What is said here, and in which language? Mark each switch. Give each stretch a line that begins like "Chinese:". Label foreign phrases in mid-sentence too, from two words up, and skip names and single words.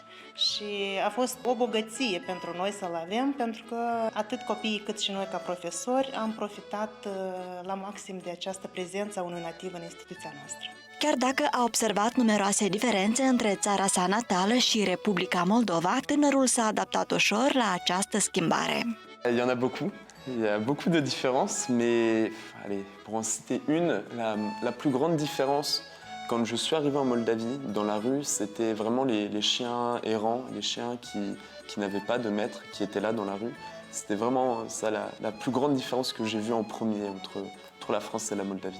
Romanian: Și a fost o bogăție pentru noi să-l avem, pentru că atât copiii cât și noi ca profesori am profitat la maxim de această prezență a unui nativ în instituția noastră. Chiar dacă a observat numeroase diferențe între țara sa natală și Republica Moldova, tânărul s-a adaptat ușor la această schimbare.
French: Il y en a beaucoup. Il y a beaucoup de différences, mais allez, pour en citer une, la plus grande différence quand je suis arrivé en Moldavie, dans la rue, c'était vraiment les chiens errants, les chiens qui n'avaient pas de maître, qui étaient là dans la rue. C'était vraiment ça la plus grande différence que j'ai vue en premier entre la France et la Moldavie.